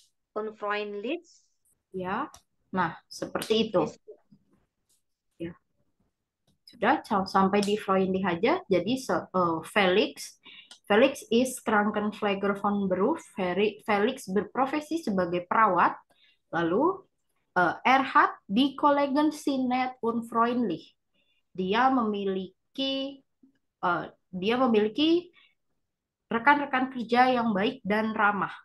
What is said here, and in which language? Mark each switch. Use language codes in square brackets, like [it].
[de] Unfreundlich [id] Ya. Nah, seperti itu. [de] ist [id] Ya. Sudah sampai di freundlich aja. [de] Jadi Felix Felix is Krankenpfleger von Beruf. [id] Felix berprofesi sebagai perawat. [de] Lalu Erhard die Kollegen sind nett und freundlich. [id] Dia memiliki eh, dia memiliki rekan-rekan kerja yang baik dan ramah.